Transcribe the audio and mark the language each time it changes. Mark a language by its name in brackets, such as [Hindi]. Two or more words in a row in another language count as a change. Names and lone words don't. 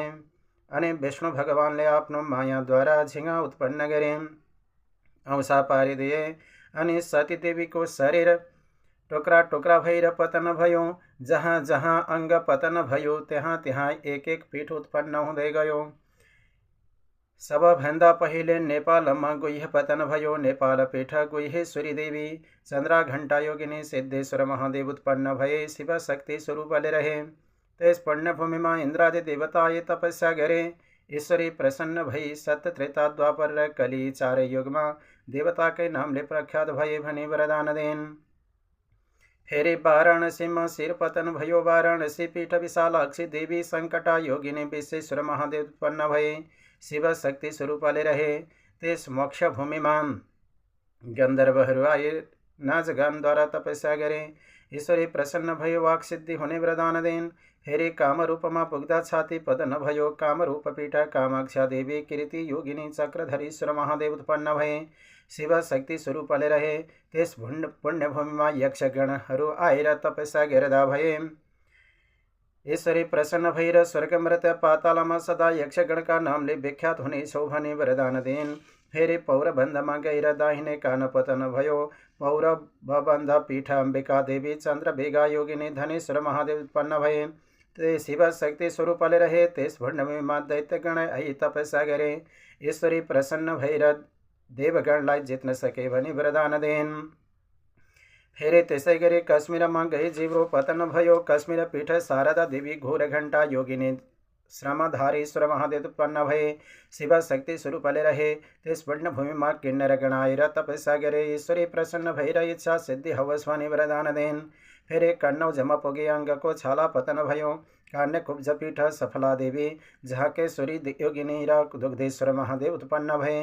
[Nepali] अनि विष्णु भगवानले आफ्नो मायाद्वारा झिँगा उत्पन्न गरे, औसा पारिदिए अनि सतीदेवीको शरीर टुक्रा टुक्रा भएर पतन भयो। जहाँ जहाँ अङ्ग पतन भयो त्यहाँ त्यहाँ एक एक पीठ उत्पन्न हुँदै गयो। सबभन्दा पहिले नेपालमा गुह्य पतन भयो। नेपाल पीठ गुह्येश्वरी देवी चन्द्राघण्टा योगिनी सिद्धेश्वर महादेव उत्पन्न भए शिव शक्ति स्वरूपले रहे। त्यस पुण्यभूमिमा इन्द्रादि देवताए तपस्या गरे। ईश्वरी प्रसन्न भई सत्य त्रेता द्वापर र कली चारै युगमा देवताकै नामले प्रख्यात भए भनी वरदान दिन्। फेरि वाराणसीमा शिरपतन भयो। वाराणसी पीठ विशालाक्षी देवी सङ्कटा योगिनी विश्वेश्वर महादेव उत्पन्न भए शिव शक्ति स्वरूपले रहे। त्यस मोक्ष भूमिमा गन्धर्वहरू आए नाचगानद्वारा तपस्या गरे। ईश्वरी प्रसन्न भयो, वाक्सिद्धि हुने वरदान दिन्। फेरि कामरूपमा पुग्दा छाती पतन भयो। कामरूप पीठ कामाक्षा देवी कीर्ति योगिनी चक्रधरीश्वर महादेव उत्पन्न भए शिव शक्ति स्वरूपले रहे। त्यस पुण्यभूमिमा यक्षगणहरू आएर तपस्या गर्दा भए। ईश्वरी प्रसन्न भएर स्वर्गमृत पातालमा सदा यक्षगणका नामले विख्यात हुनेछौ भनी वरदान दिन्। फेरि पौरबन्धमा गएर दाहिने कान पतन भयो। पौरबन्ध पीठ अम्बिका देवी चन्द्रभेगा योगिनी धनेश्वर महादेव उत्पन्न भए। ते शिव शक्ति स्वरूपले रहे। त्यस पुण्यभूमिमा दैत्यगण आई तपस्या गरे। ईश्वरी प्रसन्न भएर देवगणलाई जित्न सके भनी वरदान दिन्। फेरे त्यसै गरी कश्मीरमा गई जीवरो पतन भयो। कश्मीर पीठ शारदा देवी घोर घंटा योगिनी श्रमधारेश्वर महादेव उत्पन्न भए। शिव शक्ति स्वरूपले रहे त्यस पुण्य भूमिमा किन्नर गणाएर तपस्या गरे। ईश्वरी प्रसन्न भएर इच्छा सिद्धि हवस भनी वरदान देन। फेरि कन्नौ जम पुगे अङ्गको छाला पतन भयो। कान्य कुब्ज पीठ सफला देवी झाकेश्वरी योगिनी र दुग्धेश्वर महादेव उत्पन्न भए।